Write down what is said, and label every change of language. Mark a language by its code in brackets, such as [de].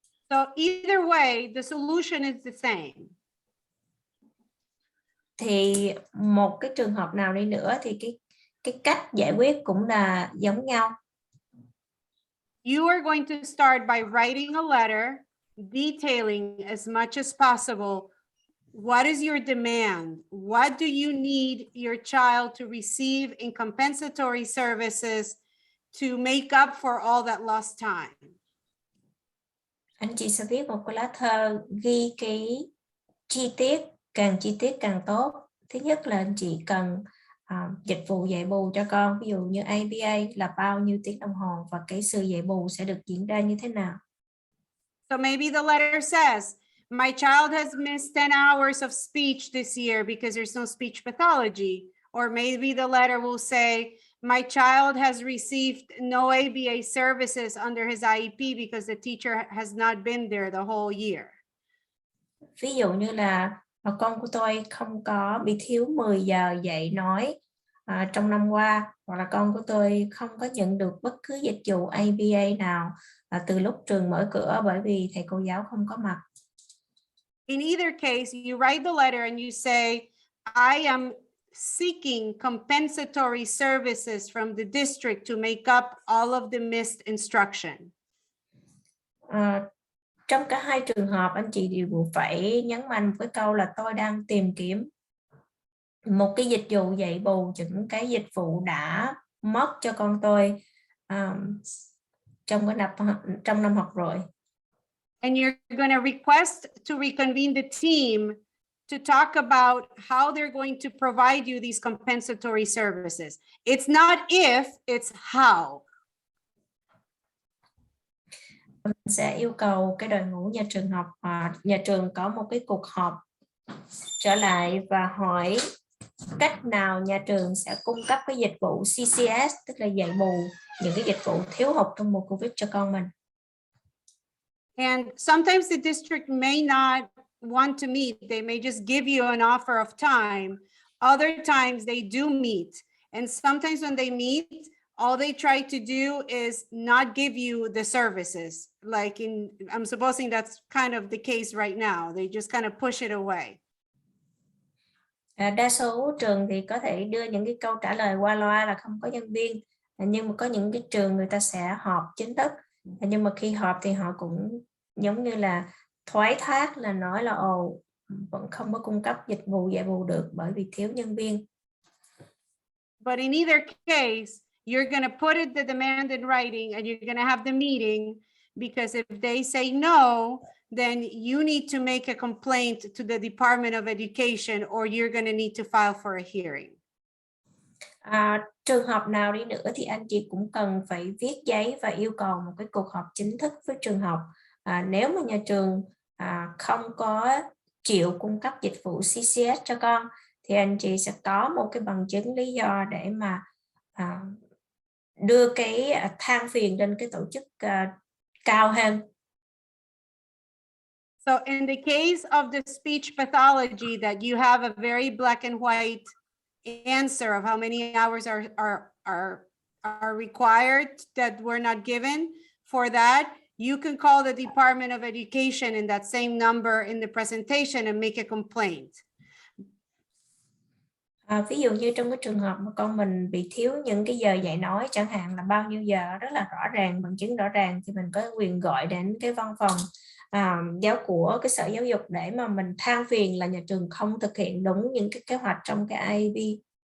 [en] So either way, the solution is the same. [vi] Thì một cái trường hợp nào đi nữa thì cái cách giải quyết cũng là giống nhau. [en] You are going to start by writing a letter detailing as much as possible what is your demand, what do you need your child to receive in compensatory services to make up for all that lost time. [vi] Anh chị sẽ viết một cái lá thơ ghi cái chi tiết càng tốt. Thứ nhất là anh chị cần dịch vụ dạy bù cho con, ví dụ như ABA là bao nhiêu tiếng đồng hồ và cái sự dạy bù sẽ được diễn ra như thế nào. [en] So maybe the letter says, my child has missed 10 hours of speech this year because there's no speech pathology. Or maybe the letter will say, my child has received no ABA services under his IEP because the teacher has not been there the whole year. [vi] Ví dụ như là con của tôi không có bị thiếu 10 giờ dạy nói trong năm qua, hoặc là con của tôi không có nhận được bất cứ dịch vụ ABA nào từ lúc trường mở cửa bởi vì thầy cô giáo không có mặt. [en] In either case, you write the letter and you say, I am seeking compensatory services from the district to make up all of the missed instruction. [vi] Trong cả hai trường hợp, anh chị đều phải nhấn mạnh với câu là tôi đang tìm kiếm một cái dịch vụ dạy bù những cái dịch vụ đã mất cho con tôi trong năm học rồi. [en] And you're going to request to reconvene the team to talk about how they're going to provide you these compensatory services. It's not if, it's how. [vi] Mình sẽ yêu cầu cái đội ngũ nhà trường có một cái cuộc họp trở lại và hỏi cách nào nhà trường sẽ cung cấp cái dịch vụ CCS, tức là dạy bù những cái dịch vụ thiếu hụt trong mùa Covid cho con mình. [en] And sometimes the district may not want to meet. They may just give you an offer of time. Other times they do meet. And sometimes when they meet, all they try to do is not give you the services. Like I'm supposing that's kind of the case right now. They just kind of push it away. [vi] Đa số trường thì có thể đưa những cái câu trả lời qua loa là không có nhân viên. Nhưng mà có những cái trường người ta sẽ họp chính thức. Nhưng mà khi họp thì họ cũng giống như là thoái thác, là nói là vẫn không có cung cấp dịch vụ dạy bù được bởi vì thiếu nhân viên. [en] But in either case, you're going to put the demand in writing and you're going to have the meeting, because if they say no, then you need to make a complaint to the Department of Education or you're going to need to file for a hearing. [vi] Trường hợp nào đi nữa thì anh chị cũng cần phải viết giấy và yêu cầu một cái cuộc họp chính thức với trường học. Nếu mà nhà trường không có chịu cung cấp dịch vụ CCS cho con thì anh chị sẽ có một cái bằng chứng lý do để mà đưa cái than phiền lên cái tổ chức cao hơn. [en] So in the case of the speech pathology that you have a very black and white answer of how many hours are required that were not given, for that, you can call the Department of Education in that same number in the presentation and make a complaint. [vi] Ví dụ như trong cái trường hợp mà con mình bị thiếu những cái giờ dạy nói, chẳng hạn là bao nhiêu giờ rất là rõ ràng, bằng chứng rõ ràng, thì mình có quyền gọi đến cái văn phòng của cái sở giáo dục để mà mình than phiền là nhà trường không thực hiện đúng những cái kế hoạch trong cái IEP.